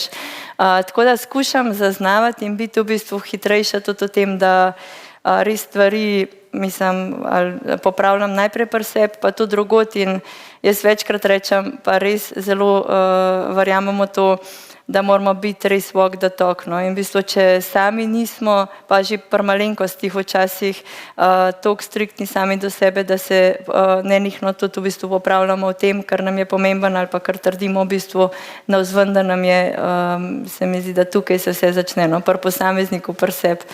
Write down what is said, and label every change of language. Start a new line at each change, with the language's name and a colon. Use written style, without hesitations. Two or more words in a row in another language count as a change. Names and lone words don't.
Slovenian: Tako da skušam zaznavati in biti v bistvu hitrejša tudi o tem, da res stvari popravljam najprej pri sebi, pa tudi drugot in jaz večkrat rečem, pa res zelo verjamemo to, da moramo biti res
English: walk the talk.
Slovenian: In v bistvu, če sami nismo, pa že pri malenkostih včasih toliko striktni sami do sebe, da se nenehno tudi v bistvu popravljamo v tem, kar nam je pomemben ali pa kar trdimo v bistvu navzven, da nam je, se mi zdi, da tukaj se vse začne, pri posamezniku, pri sebi.